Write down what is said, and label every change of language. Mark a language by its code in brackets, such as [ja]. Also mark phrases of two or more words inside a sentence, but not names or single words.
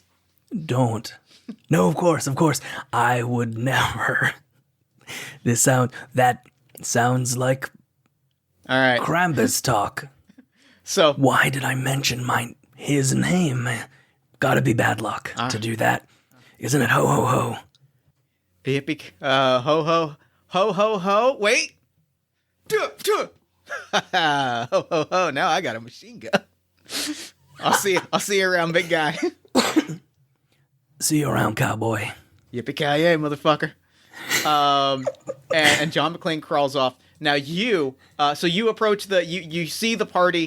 [en] Don't. No, of course. I would never. That sounds like All right. Krampus talk. So Why did I mention his name? Gotta be bad luck to do that. Isn't it? Ho, ho, ho. Yippee, ho ho ho ho ho. Wait. Ho ho ho. Now I got a machine gun. I'll see you around, big guy. See you around, cowboy. Yippee-ki-yay, motherfucker. And John McClane crawls off. Now you approach you see the party.